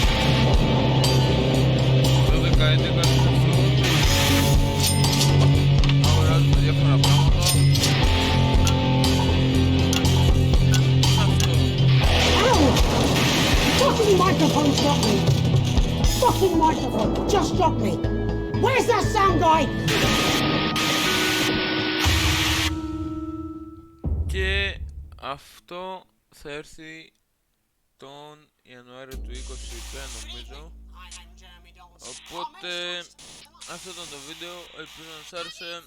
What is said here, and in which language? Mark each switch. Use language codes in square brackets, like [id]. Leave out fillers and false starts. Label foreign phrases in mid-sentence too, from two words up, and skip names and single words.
[en] Fucking microphone dropped me! Fucking microphone just dropped me! Where's that sound guy? [el] Και αυτό θα έρθει τον Ιανουάριο του 2021 νομίζω. Οπότε αυτό ήταν το βίντεο, ελπίζω να σας άρεσε.